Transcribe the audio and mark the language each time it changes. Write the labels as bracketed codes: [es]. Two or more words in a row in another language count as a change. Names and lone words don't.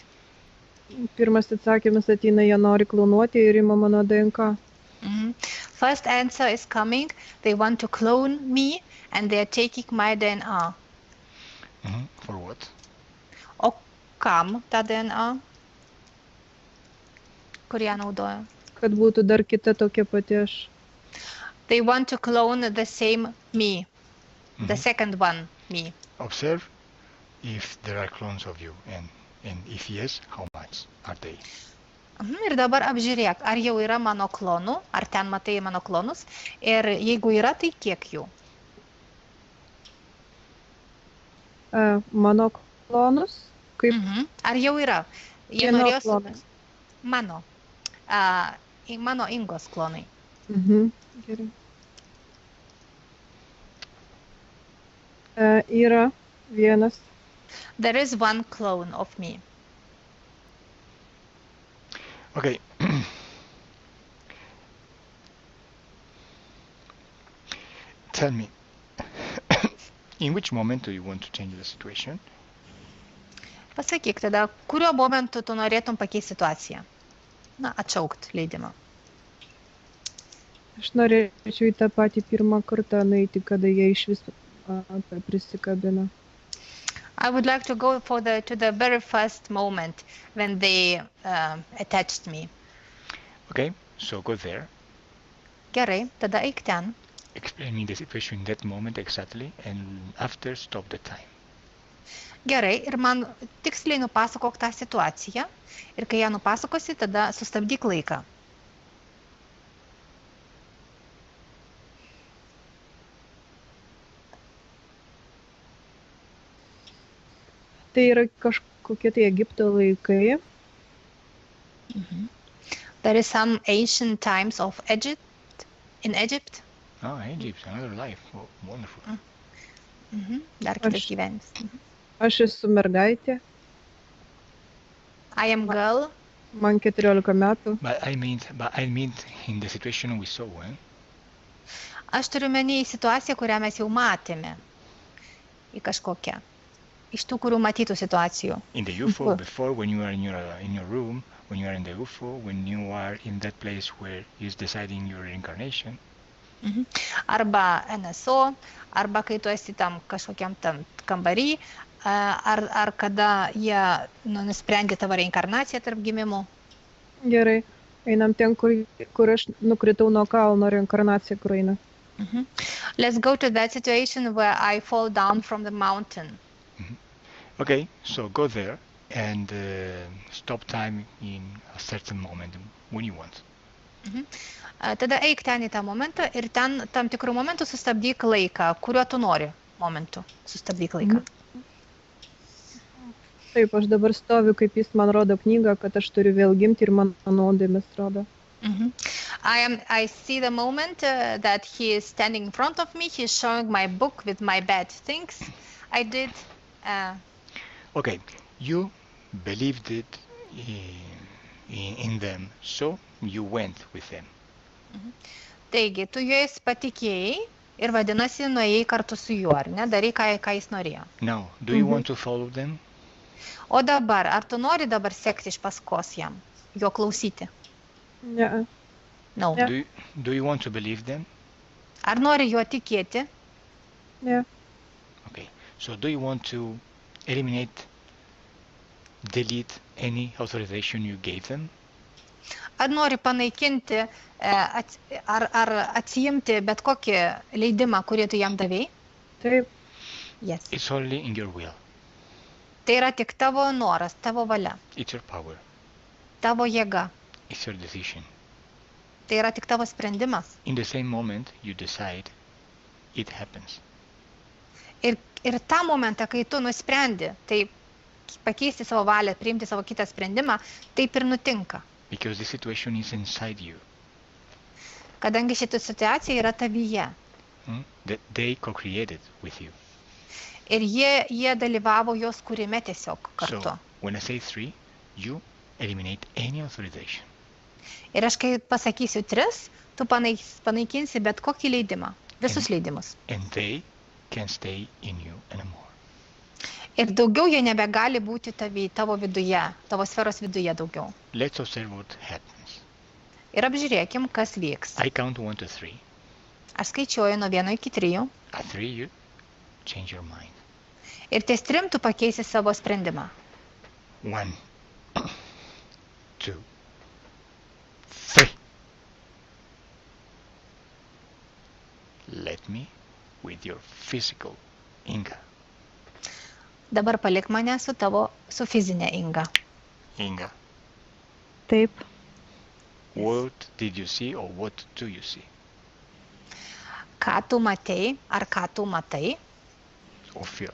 [lt] Pirmas atsakymas ateina, jie nori klonuoti ir ima mano DNK. [en] First answer is coming, they want to clone me and they are taking my DNA. For what? [lt] O kam ta DNA? Kur ją naudoja? Kad būtų dar kita tokia pati aš. [en] They want to clone the same me, the second one me. Observe if there are clones of you and if yes, how much are they? [lt] Ir dabar apžiūrėk, ar jau yra mano klonų, ar ten matai mano klonus, ir jeigu yra, tai kiek jų? Mano klonus? Kaip? Ar jau yra? Jie norėjo mano Ingos klonai. Gerai. Yra vienas. [en] There is one clone of me. Okay. Tell me, in which moment do you want to change the situation? [lt] Pasakyk tada, kuriuo momentu tu norėtum pakeisti situaciją? Na, atšaukt leidimą. Aš norėčiau į tą patį pirmą kartą nueiti, kada jie iš viso prisikabina. [en] I would like to go to the very first moment when they attached me. Okay, so go there. [lt] Gerai, tada eik ten. [en] Explain me the situation in that moment exactly, and after stop the time. [lt] Gerai, ir man tiksliai nupasakok tą situaciją, ir kai ją nupasakosi, tada sustabdyk laiką. Tai yra kažkokie tai Egipto laikai. [en] There is some ancient times of Egypt, in Egypt. Oh, Egypt, another life. Oh, wonderful. [lt] Dar kitas gyvenimas. Aš esu mergaitė. [en] I am girl. [lt] Man 14 metų. [en] But I mean in the situation we saw, [lt] Aš turiu menį į situaciją, kurią mes jau matėme. Į kažkokią. Iš tų, kurių matytų situacijų. [en] In the UFO, before, when you are in your room, when you are in the UFO, when you are in that place where is deciding your reincarnation. [lt] Arba NSO, arba kai tu esi tam kažkokiam tam kambarį, ar kada jie nusprendė tavo reinkarnaciją tarp gimimų. Gerai, einam ten, kur aš nukritau nuo kalno, reinkarnacija kur eina. [en] Let's go to that situation where I fall down from the mountain. Okay, so go there and stop time in a certain moment when you want. [lt] Tada eik ten į tą momentą ir ten tam tikrų momentų sustabdyk laiką, kuriuo tu nori momentu. Sustabdyk laiką. Taip, aš dabar stoviu, kaip jis man rodo knygą, kad aš turiu vėl gimti ir man nuodėmės rodo. [en] I see the moment that he is standing in front of me. He is showing my book with my bad things I did. Okay, you believed it in them, so you went with them. [lt] Taigi, tu jais patikėjai ir vadinasi, nuėjai kartu su juo, ar ne? Darai, ką jis norėjo. [en] Now, do you want to follow them? [lt] O dabar, ar tu nori dabar sekti iš paskos jam, jo klausyti? Ne. [en] No. [lt] Ne. [en] Do you want to believe them? [lt] Ar nori juo tikėti? Ne. [en] Okay, so do you want to eliminate, delete any authorization you gave them? [lt] Ar nori panaikinti, ar atsijimti bet kokį leidimą, kurį tu jam davėjai? Taip. [en] Yes. It's only in your will. [lt] Tai yra tik tavo noras, tavo valia, [en] It's your power. [lt] tavo jėga. [en] It's your decision. [lt] Tai yra tik tavo sprendimas. [en] In the same moment you decide, it happens. [lt] Ir tą momentą, kai tu nusprendi, tai pakeisti savo valią, priimti savo kitą sprendimą, taip ir nutinka. [en] Because the situation is inside you. [lt] Kadangi šita situacija yra tavyje. [en] That they co-created with you. [lt] Ir jie dalyvavo jos kūrime tiesiog kartu. [en] So, when I say 3, you eliminate any authorization. [lt] Ir aš kai pasakysiu 3, tu panaikinsi bet kokį leidimą, visus leidimus. [en] And they can stay in you anymore. [lt] Ir daugiau jie nebegali būti tavo viduje, tavo sferos viduje daugiau. [en] Let's observe what happens. [lt] Ir apžiūrėkim, kas vyks. [en] I count 1 to 3. [lt] Aš skaičiuoju nuo 1 iki 3. [en] At 3 you change your mind. [lt] Ir ties 3 tu pakeisi savo sprendimą. [en] 1, 2, 3. Let me with your physical Inga. [lt] Dabar palik mane su fizinė Inga. [en] Inga, [lt] Taip. [en] what did you see or what do you see? [lt] Ką tu matei, ar ką tu matai, [en] Or feel?